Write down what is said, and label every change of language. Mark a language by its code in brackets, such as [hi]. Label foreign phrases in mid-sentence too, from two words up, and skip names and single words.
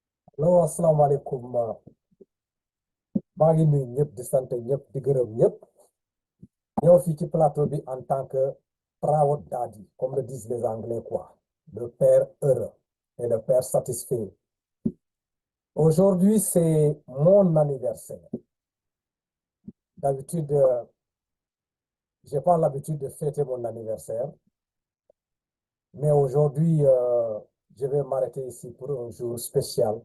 [wo] Hello, asalaamaaleykum. Maa ngi nuyu ñëpp di sant ñëpp di gërëm ñëpp ñëw fii ci plateau bi [fr] en tant que [en] proud daddy, [fr] comme le disent les Anglais, quoi. Le père heureux et le père satisfait. Aujourd'hui, c'est mon anniversaire. D'habitude, j'ai pas l'habitude de fêter mon anniversaire, mais aujourd'hui, je vais m'arrêter ici pour un jour spécial.